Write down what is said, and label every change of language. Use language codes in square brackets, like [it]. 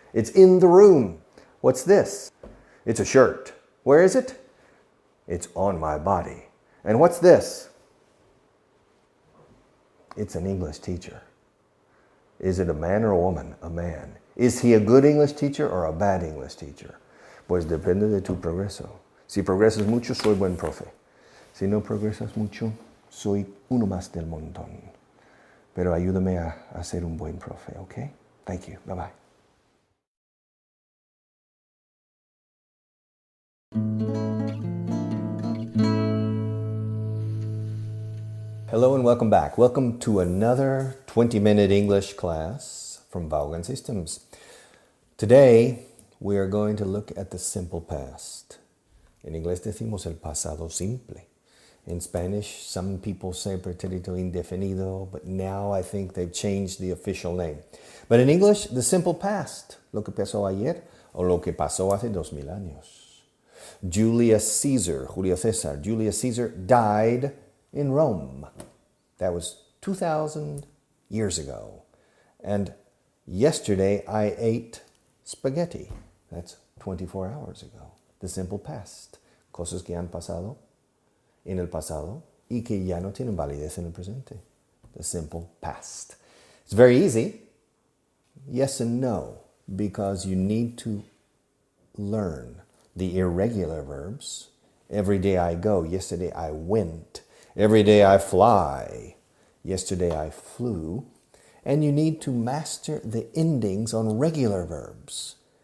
[en] It's in the room. What's this? It's a shirt. Where is it? It's on my body. And what's this? It's an English teacher. Is it a man or a woman? A man. Is he a good English teacher or a bad English teacher? [es] Pues depende de tu progreso. Si progresas mucho, soy buen profe. Si no progresas mucho, soy uno más del montón. Pero ayúdame a ser un buen profe, okay? [en] Thank you. Bye-bye. Hello and welcome back. Welcome to another 20-minute English class from Vaughan Systems. Today, we are going to look at the simple past. [es] En inglés decimos el pasado simple. [en] In Spanish, some people say pretérito indefinido, but now I think they've changed the official name. But in English, the simple past, [es] lo que pasó ayer o lo que pasó hace 2000 años. [en] Julius Caesar died in Rome. That was 2,000 years ago. And yesterday I ate spaghetti. That's 24 hours ago. The simple past. [es] Cosas que han pasado en el pasado y que ya no tienen validez en el presente. [en] the simple past. It's very easy. Yes and no, because you need to learn the irregular verbs. Every day I go. Yesterday I went. Every day I fly. Yesterday I flew. And you need to master the endings on regular verbs.